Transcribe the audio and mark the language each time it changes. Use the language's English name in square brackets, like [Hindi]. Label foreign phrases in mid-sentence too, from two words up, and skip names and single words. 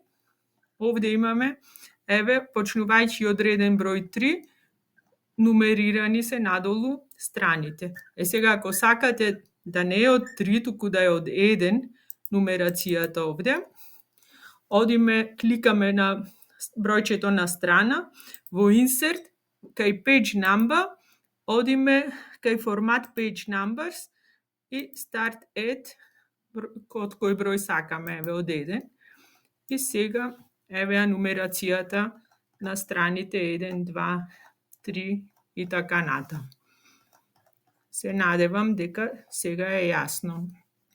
[Macedonian] Овде имаме, еве, почнувајќи од реден број 3, нумерирани се надолу страните. Сега, ако сакате да не е од 3, туку да е од 1, нумерацијата овде, одиме, кликаме на бројчето на страна, во insert, кај [English] page number, [Macedonian] одиме кај [English] format page numbers и start at, [Macedonian] од кој број сакаме, еве, од 1. И сега, еве ја нумерацијата на страните 1, 2, 3 и така натаму. Се надевам дека сега е јасно.